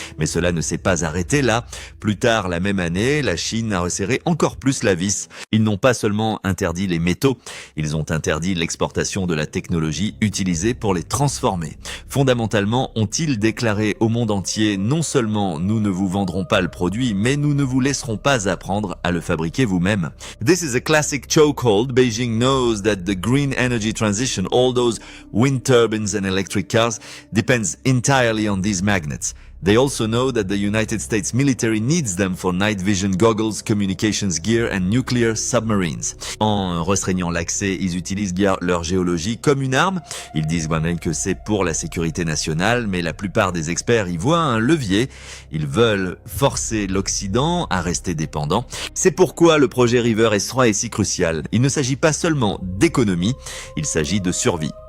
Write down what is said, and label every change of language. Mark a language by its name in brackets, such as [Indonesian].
[French] Mais cela ne s'est pas arrêté là. Plus tard, la même année, la Chine a resserré encore plus la vis. Ils n'ont pas seulement interdit les métaux, ils ont interdit l'exportation de la technologie utilisée pour les transformer. Fondamentalement, ont-ils déclaré au monde entier, non seulement nous ne vous vendrons pas le produit, mais nous ne vous laisserons pas apprendre à le fabriquer vous-même. [English] This is a classic chokehold. Beijing knows that the green energy transition, all those wind turbines and electric cars, depends entirely on these magnets. They also know that the United States military needs them for night vision goggles, communications gear and nuclear submarines. [French] En restreignant l'accès, ils utilisent leur géologie comme une arme. Ils disent même que c'est pour la sécurité nationale, mais la plupart des experts y voient un levier. Ils veulent forcer l'Occident à rester dépendant. C'est pourquoi le projet River S3 est si crucial. Il ne s'agit pas seulement d'économie, il s'agit de survie.